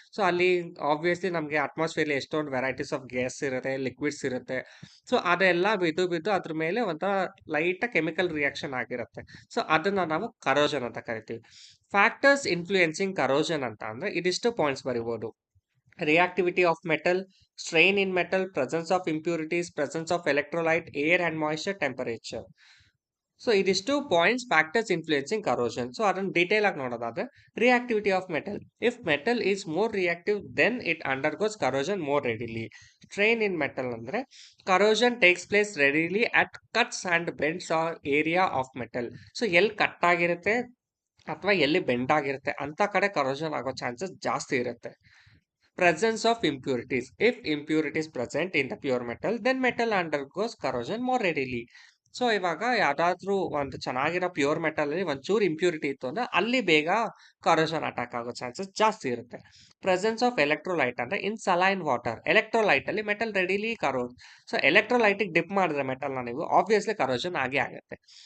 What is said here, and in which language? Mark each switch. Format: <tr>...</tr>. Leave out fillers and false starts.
<kn>So ಅಲ್ಲಿ obviously ನಮಗೆ atmosphere ಎಷ್ಟೊಂದು ವೆರೈಟೀಸ್ ಆಫ್ ಗ್ಯಾಸ್ ಇರುತ್ತೆ, ಲಿಕ್ವಿಡ್ಸ್ ಇರುತ್ತೆ. ಸೊ ಅದೆಲ್ಲ ಬಿದ್ದು ಬಿದ್ದು ಅದ್ರ ಮೇಲೆ ಒಂಥರ ಲೈಟ್ ಕೆಮಿಕಲ್ ರಿಯಾಕ್ಷನ್ ಆಗಿರುತ್ತೆ. ಸೊ ಅದನ್ನ ನಾವು ಕರೋಷನ್ ಅಂತ ಕರಿತೀವಿ. ಫ್ಯಾಕ್ಟರ್ಸ್ ಇನ್ಫ್ಲೂಯೆನ್ಸಿಂಗ್ ಕರೋಷನ್ ಅಂತ ಅಂದ್ರೆ ಇದಿಷ್ಟು ಪಾಯಿಂಟ್ಸ್ ಬರಿಬೋದು.</kn> <en>Reactivity of metal, strain in metal, presence of impurities, presence of electrolyte, air and moisture, temperature. So ಇದಿಷ್ಟು points factors influencing corrosion.</en> <kn>So ಅದನ್ನು ಡೀಟೇಲ್ ಆಗಿ ನೋಡೋದಾದ್ರೆ</kn> <en>Reactivity of metal, if metal is more reactive then it undergoes corrosion more readily. Strain in metal ಅಂದ್ರೆ corrosion takes place readily at cuts and bends are area of metal.</en> <kn>So ಎಲ್ಲಿ cut ಆಗಿರುತ್ತೆ ಅಥವಾ ಎಲ್ಲಿ bend ಆಗಿರುತ್ತೆ ಅಂತ ಕಡೆ corrosion ಆಗೋ chances ಜಾಸ್ತಿ ಇರುತ್ತೆ.</kn> <en>Presence of impurities, if impurities present in the pure metal then metal undergoes corrosion more readily.</en> <kn>So ಇವಾಗ ಯಾವ್ದಾದ್ರು ಒಂದು ಚೆನ್ನಾಗಿರೋ ಪ್ಯೂರ್ ಮೆಟಲ್ ಅಲ್ಲಿ ಒಂಚೂರು ಇಂಪ್ಯೂರಿಟಿ ಇತ್ತು ಅಂದ್ರೆ ಅಲ್ಲಿ ಬೇಗ ಕರೋಷನ್ ಅಟ್ಯಾಕ್ ಆಗೋ ಚಾನ್ಸಸ್ ಜಾಸ್ತಿ ಇರುತ್ತೆ.</kn> <en>Presence of electrolyte ಅಂದ್ರೆ in saline water, electrolyte ಅಲ್ಲಿ metal readily corrodes.</en> <kn>So ಎಲೆಕ್ಟ್ರೋಲೈಟಿಗೆ drip ಮಾಡಿದ್ರೆ ಮೆಟಲ್ನ ನೀವು ಆಬ್ವಿಯಸ್ಲಿ ಕರೋಷನ್ ಆಗೇ ಆಗುತ್ತೆ.</kn>